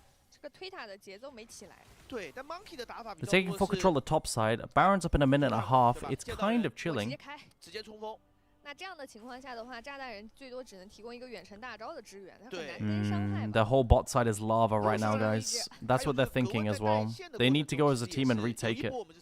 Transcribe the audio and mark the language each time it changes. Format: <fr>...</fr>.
<zh>这个推塔的节奏没起来。对，但 Monkey 的打法比较。</zh> <en>They're taking full control of the top side. Baron's up in a minute and a half. It's kind of chilling.</en> <zh>直接冲锋。那这样的情况下的话，炸弹人最多只能提供一个远程大招的支援，他很难跟伤害。</zh> <en>The whole bot side is lava right now, guys. That's what they're thinking as well. They need to go as a team and retake it.</en>